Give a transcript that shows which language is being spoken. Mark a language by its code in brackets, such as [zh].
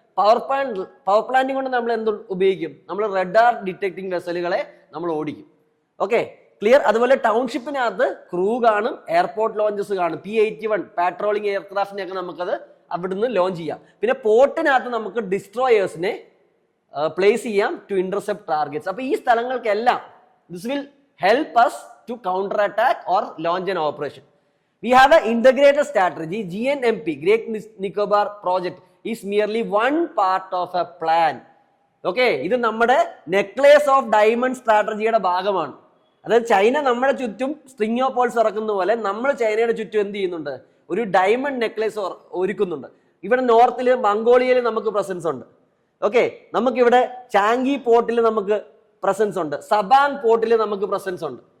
[ml] Power planting കൊണ്ട് നമ്മൾ എന്ത് ഉപയോഗിക്കും? നമ്മൾ റഡാർ ഡിറ്റക്ടിങ് വെസലുകളെ നമ്മൾ ഓടിക്കും. Okay, clear. അതുപോലെ ടൗൺഷിപ്പിനകത്ത് ക്രൂ കാണും, എയർപോർട്ട് ലോഞ്ചസ് കാണും. P-81 പാട്രോളിംഗ് എയർക്രാഫ്റ്റിനെയൊക്കെ നമുക്കത് അവിടുന്ന് ലോഞ്ച് ചെയ്യാം. പിന്നെ പോർട്ടിനകത്ത് നമുക്ക് ഡിസ്ട്രോയേഴ്സിനെ പ്ലേസ് ചെയ്യാം [en] To intercept targets. [ml] അപ്പൊ ഈ സ്ഥലങ്ങൾക്കെല്ലാം [en] This will help us to counter attack or launch an operation. We have an integrated strategy. GNMP, Great Nicobar Project, is merely one part of a plan. [ml] Okay, ഇത് നമ്മുടെ necklace of diamond സ്ട്രാറ്റജിയുടെ ഭാഗമാണ്. അതായത് China നമ്മുടെ ചുറ്റും string of Paul's ഇറക്കുന്ന പോലെ നമ്മൾ ചൈനയുടെ ചുറ്റും എന്ത് ചെയ്യുന്നുണ്ട്? ഒരു ഡയമണ്ട് നെക്ലേസ് ഒരുക്കുന്നുണ്ട്. ഇവിടെ നോർത്തിൽ മംഗോളിയയിൽ നമുക്ക് പ്രസൻസ് ഉണ്ട്. ഓക്കെ, നമുക്കിവിടെ ചാങ്കി പോർട്ടിൽ നമുക്ക് പ്രസൻസ് ഉണ്ട്, സബാങ് പോർട്ടിൽ നമുക്ക് പ്രസൻസ് ഉണ്ട്.